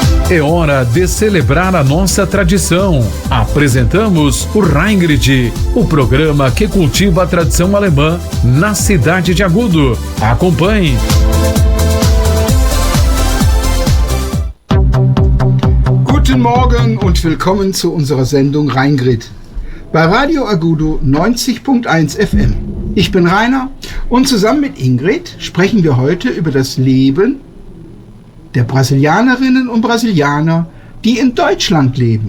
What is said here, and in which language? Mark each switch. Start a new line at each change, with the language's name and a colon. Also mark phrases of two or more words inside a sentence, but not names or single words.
Portuguese: É hora de celebrar a nossa tradição. Apresentamos o Reingrid, o programa que cultiva a tradição alemã na cidade de Agudo. Acompanhe.
German: Guten Morgen und willkommen zu unserer Sendung Reingrid bei Radio Agudo 90.1 FM. Ich bin Rainer und zusammen mit Ingrid sprechen wir heute über das Leben der Brasilianerinnen und Brasilianer, die in Deutschland leben.